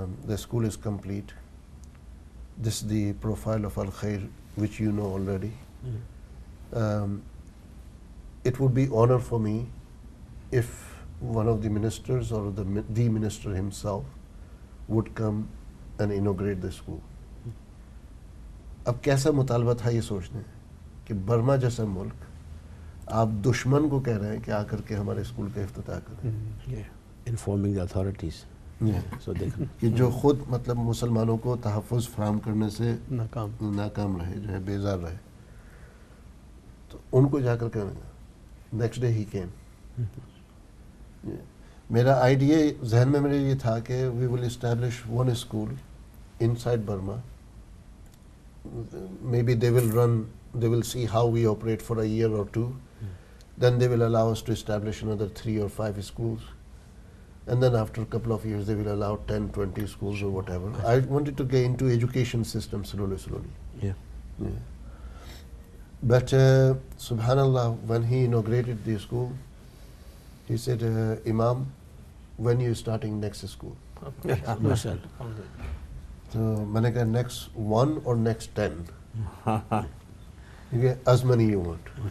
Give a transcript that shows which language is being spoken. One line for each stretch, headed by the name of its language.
English: The school is complete. This is the profile of Al Khair, which you know already. It would be honor for me if one of the ministers or the minister himself would come and inaugurate the school.
Urdu: اب کیسا مطالبہ تھا یہ سوچنے کہ Burma جیسا ملک آپ دشمن کو کہہ رہے ہیں کہ آ کر کے ہمارے اسکول کا افتتاح کریں,
English: informing the authorities, so دیکھنا
Urdu: کہ جو خود مطلب مسلمانوں کو تحفظ فراہم کرنے سے ناکام رہے, جو ہے بیزار رہے. تو ان کو جا کر کے نیکسٹ ڈے ہی کیم. میرا آئیڈیا ذہن میں میرے یہ تھا کہ
English: We will establish one school inside Burma. Maybe they will see how we operate for a year or two. Then they will allow us to establish another 3 or 5 schools. And then after a couple of years, they will allow 10, 20 schools or whatever. I wanted to get into education system slowly. Yeah. But subhanallah, when he inaugurated the school, he said, Imam, when you starting next school? MashaAllah.
Urdu: تو میں نے کہا next 1 اور next 10,
English: as many you want.